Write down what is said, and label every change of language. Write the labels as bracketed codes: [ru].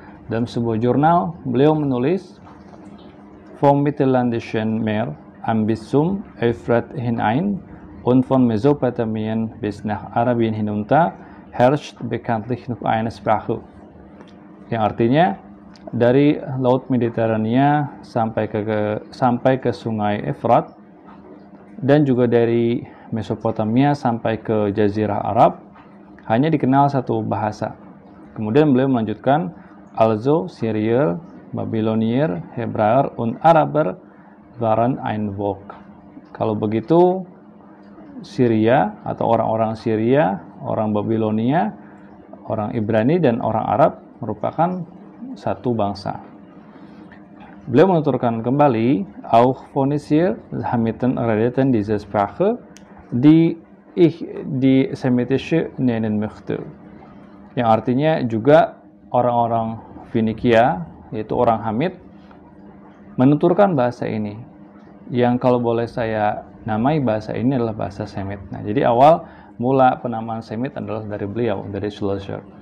[id] Dalam sebuah jurnal, beliau menulis [de] Vom Mittelländischen Meer am Bistum Euphrat hinein und von Mesopotamien bis nach Arabien hinunter herrscht bekanntlich nur eine Sprache. [id] Yang artinya dari Laut Mediterania sampai ke Sungai Efrat dan juga dari Mesopotamia sampai ke Jazirah Arab hanya dikenal satu bahasa. Kemudian beliau melanjutkan [de] Also Syrier, Babylonier, Hebräer und Araber waren ein Volk. [id] Kalau begitu Syria atau orang-orang Syria, orang Babilonia, orang Ibrani dan orang Arab merupakan satu bangsa. Beliau menuturkan kembali, [de] auch Phönicier hamiten redeten diese Sprache, die ich die semitische nennen möchte. [id] Yang artinya juga orang-orang Finikia, yaitu orang Hamit, menuturkan bahasa ini. Yang kalau boleh saya namai bahasa ini adalah bahasa Semit. Nah, jadi awal mula penamaan Semit adalah dari beliau, dari Schlosser.